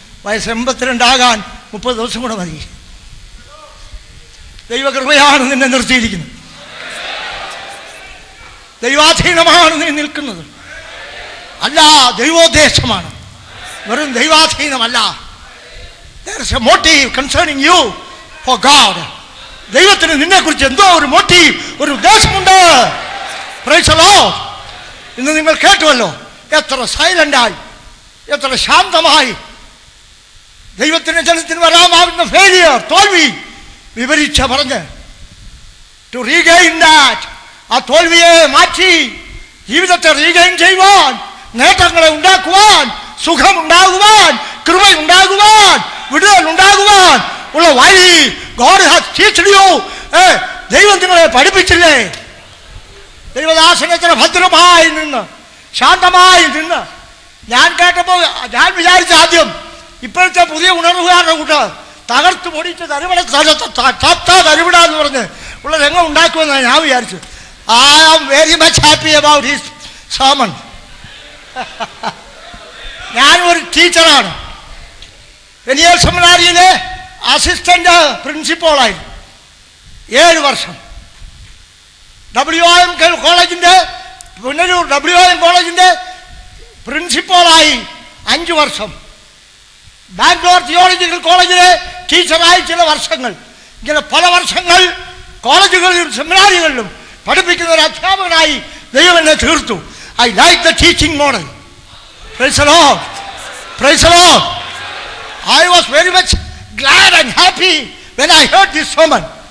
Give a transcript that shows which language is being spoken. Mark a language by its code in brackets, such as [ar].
[ml] വയസ്സ് 82 ആകാൻ 30 ദിവസം കൂടെ മതി. ദൈവകൃപയാണ് നിന്നെ നിർത്തിയിരിക്കുന്നത്. ദൈവാധീനമാണ് നീ നിൽക്കുന്നത്, അല്ല ദൈവോദ്ദേശമാണ്, വെറും ദൈവാധീനമല്ല. [en] There is a motive concerning you for God. [ml] ദൈവത്തിന് നിന്നെക്കുറിച്ച് എന്തോ ഒരു മോട്ടീവ്, ഒരു ഉദ്ദേശമുണ്ട്. [en] Praise the Lord. [ml] ഇന്ന് നിങ്ങൾ കേട്ടുവല്ലോ, എത്ര സൈലൻ്റായി, എത്ര ശാന്തമായി ദൈവത്തിൻ്റെ ജനത്തിന് വരാമാവുന്ന ഫെയിലിയർ, തോൽവി വിവരിച്ച പറഞ്ഞ് [en] to regain that, [ml] ആ തോൽവിയെ മാറ്റി ജീവിതത്തെ റീഗെയിൻ ചെയ്യുവാൻ, നേട്ടങ്ങളെ ഉണ്ടാക്കുവാൻ, സുഖമുണ്ടാകുവാൻ, കൃപയുണ്ടാകുവാൻ, വിടുതൽ ഉണ്ടാകുവാൻ ഉള്ള വഴി [en] God has teached you. [ml] ദൈവം നിങ്ങളെ പഠിപ്പിച്ചില്ലേ? ദൈവദാസനത്തിന് ഭദ്രമായി നിന്ന്, ശാന്തമായി നിന്ന് ഞാൻ കേട്ടപ്പോൾ ഞാൻ വിചാരിച്ച ആദ്യം ഇപ്പോഴത്തെ പുതിയ ഉണർവുകാരുടെ കൂട്ട് തകർത്ത് പൊടിച്ച് തരുവിട തരുവിട എന്ന് പറഞ്ഞ് ഉള്ള രംഗം ഉണ്ടാക്കുമെന്നാണ് ഞാൻ വിചാരിച്ചു. [en] I am very much happy about his sermon. [ml] ഞാനൊരു ടീച്ചറാണ്. വെനിയൽ സെമിനാരിയിലെ അസിസ്റ്റന്റ് പ്രിൻസിപ്പളായി 7 വർഷം. WIM കോളേജിൻ്റെ പുനലൂർ WIM കോളേജിൻ്റെ പ്രിൻസിപ്പളായി 5 വർഷം. ബാംഗ്ലൂർ തിയോളജിക്കൽ കോളേജിലെ ടീച്ചറായി ചില വർഷങ്ങൾ. ഇങ്ങനെ പല വർഷങ്ങൾ കോളേജുകളിലും സെമിനാരികളിലും പഠിപ്പിക്കുന്ന ഒരു അധ്യാപകനായി ദൈവം എന്നെ തീർത്തു. [en] I like the teaching model. Praise the Lord. Praise the Lord. I was very much glad and happy when I heard this sermon.